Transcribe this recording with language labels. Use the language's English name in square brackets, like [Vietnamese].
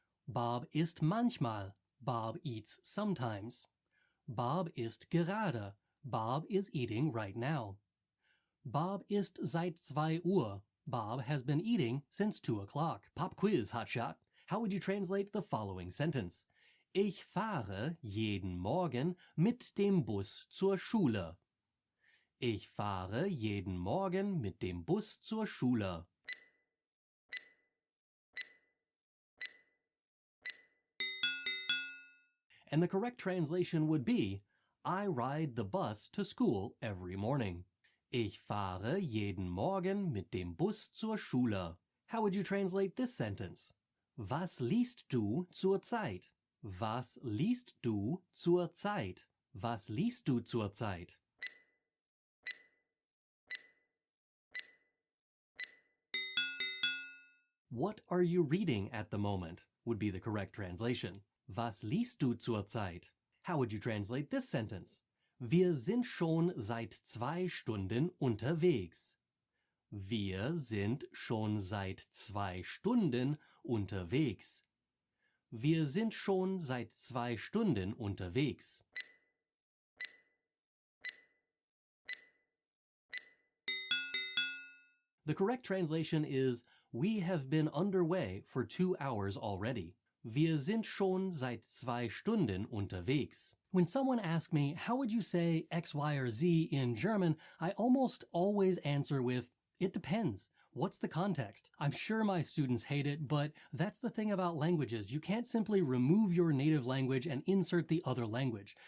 [German] Bob isst manchmal. [English] Bob eats sometimes. [German] Bob isst gerade. [English] Bob is eating right now. [German] Bob isst seit 2 Uhr. [English] Bob has been eating since 2 o'clock. Pop quiz, hotshot. How would you translate the following sentence? [German] Ich fahre jeden Morgen mit dem Bus zur Schule. Ich fahre jeden Morgen mit dem Bus zur Schule. [English] And the correct translation would be, I ride the bus to school every morning. [German] Ich fahre jeden Morgen mit dem Bus zur Schule. [English] How would you translate this sentence? [German] Was liest du zur Zeit? Was liest du zur Zeit? Was liest du zur Zeit? [English] What are you reading at the moment? Would be the correct translation. [German] Was liest du zur Zeit? [English] How would you translate this sentence? [German] Wir sind schon seit 2 Stunden unterwegs. Wir sind schon seit 2 Stunden unterwegs. Wir sind schon seit 2 Stunden unterwegs. [English] The correct translation is, we have been underway for 2 hours already. [German] Wir sind schon seit 2 Stunden unterwegs. [English] When someone asks me, how would you say X, Y, or Z in German, I almost always answer with, it depends. What's the context? I'm sure my students hate it, but that's the thing about languages. You can't simply remove your native language and insert the other language.